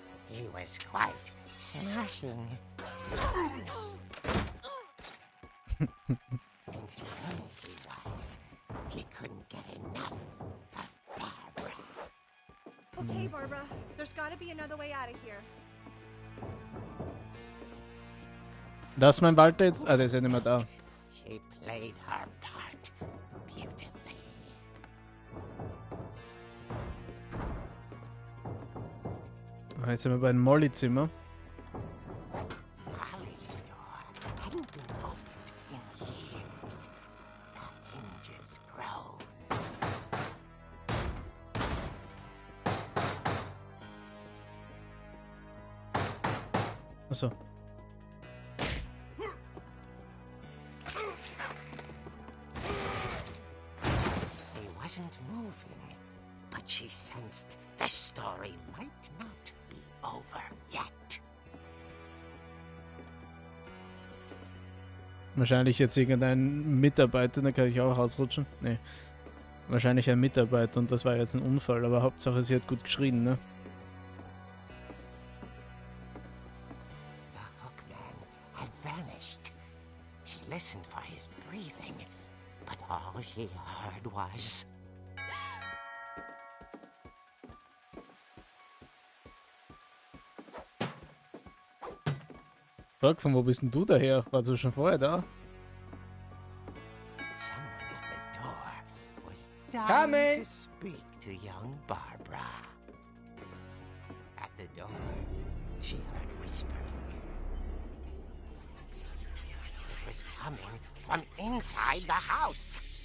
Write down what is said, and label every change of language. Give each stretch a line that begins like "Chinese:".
English: He was quite smashing. And here he was. He couldn't get enough of Barbara. Okay, Barbara, there's gotta be another way out of here.
German: Das ist mein Walter jetzt? Ah, der ist ja nicht mehr da.
English: She played her part beautifully.
German: Jetzt sind wir bei dem Molly-Zimmer.
English: Molly's door hadn't been opened in years. The hinges groaned.
German: Achso.
English: He wasn't moving, but she sensed the story might not be over yet.
German: Wahrscheinlich jetzt irgendein Mitarbeiter, da kann ich auch rausrutschen. Nee. Wahrscheinlich ein Mitarbeiter und das war jetzt ein Unfall, aber Hauptsache sie hat gut geschrien, ne?
English: The hookman had vanished. She listened for his breathing, but all she heard was...
German: Frag, von wo bist denn du daher? Warst du schon vorher da?
English: Someone at the door was Coming. dying to speak to young Barbara. At the door, she heard whispering. It was coming from inside the house.